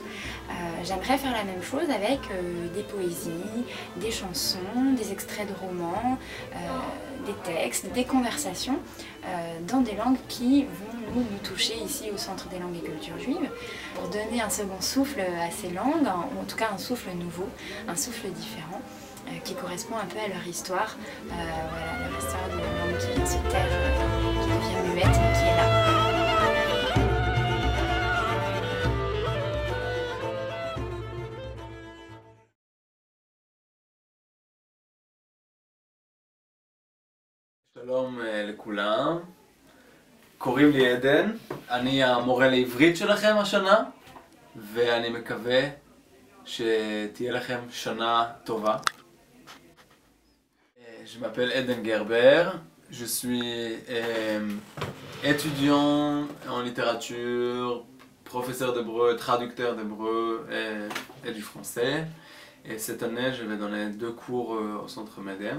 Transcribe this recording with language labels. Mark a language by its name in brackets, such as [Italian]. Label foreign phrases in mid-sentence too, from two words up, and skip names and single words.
[French] J'aimerais faire la même chose avec des poésies, des chansons, des extraits de romans, des textes, des conversations dans des langues qui vont nous toucher ici au Centre des langues et cultures juives pour donner un second souffle à ces langues, ou en tout cas un souffle nouveau, un souffle différent qui correspond un peu à leur histoire, voilà, leur histoire d'une langue qui vient se taire, qui devient muette mais qui est là. [Hebrew] שלום לכולם, קוראים לי עדן, אני המורה לעברית שלכם השנה ואני מקווה שתהיה לכם שנה טובה. [French] Je m'appelle Eden Gerber, je suis étudiant en littérature, professeur d'hébreu, traducteur d'hébreu et du français. Et cette année, je vais donner 2 cours au Centre MEDEM.